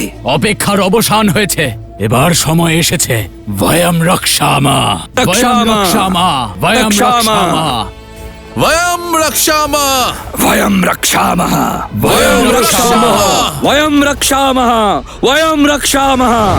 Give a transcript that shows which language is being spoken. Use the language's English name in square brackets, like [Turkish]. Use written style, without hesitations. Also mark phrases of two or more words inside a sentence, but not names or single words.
[Bangla] অপেক্ষার অবসান হয়েছে, এবার সময় এসেছে। [Sanskrit] ভয়ম রক্ষামা, ভয়ম রক্ষামা, ভয়ম রক্ষামা, वयं रक्षामः वयं रक्षामः, वयं रक्षामः वयं रक्षामः, वयं रक्षामः।